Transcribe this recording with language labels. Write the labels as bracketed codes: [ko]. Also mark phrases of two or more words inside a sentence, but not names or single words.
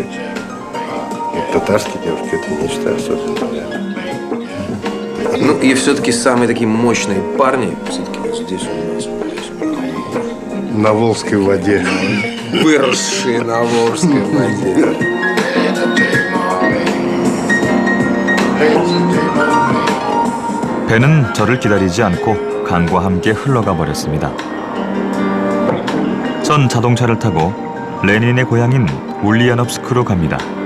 [ru] И татарские девушки – это нечто особенное. Ну, и все-таки самые такие мощные парни, все-таки вот здесь у нас. На Волжской воде. Выросшие на Волжской воде. [ko] 배는 저를 기다리지 않고 강과 함께 흘러가 버렸습니다. 전 자동차를 타고 레닌의 고향인 울리아노프스크로 갑니다.